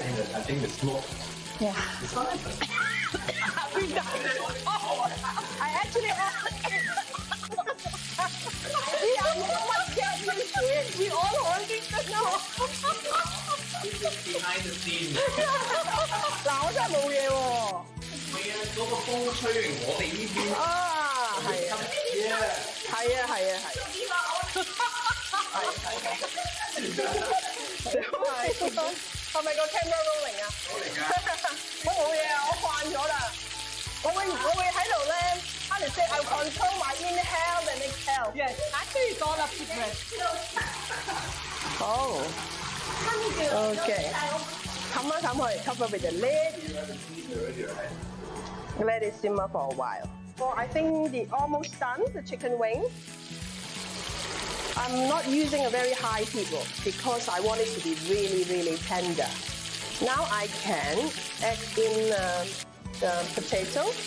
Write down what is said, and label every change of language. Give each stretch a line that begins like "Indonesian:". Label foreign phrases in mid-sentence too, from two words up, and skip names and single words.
English: I think the smoke. Yeah. I actually I'm so much scared used to it. We all already know. This is behind the scene.
Cantonese: 嗱，我真係冇嘢喎。係啊，嗰個風吹完我哋呢邊。啊，係啊，係啊，係啊，係。係咪個
English: camera rolling
Cantonese: 啊？我冇嘢啊，我慣咗啦。我會喺度咧 ，
English: how to say I control my inhale and exhale. Yes, actually it's all up to bread. Oh. Okay.
Cantonese: 冚一冚佢
English: cover with the lid. Let it simmer for a while. So I think the almost done, the chicken wing. I'm not using a very high heat because I want it to be really, really tender. Now I can add in the potato.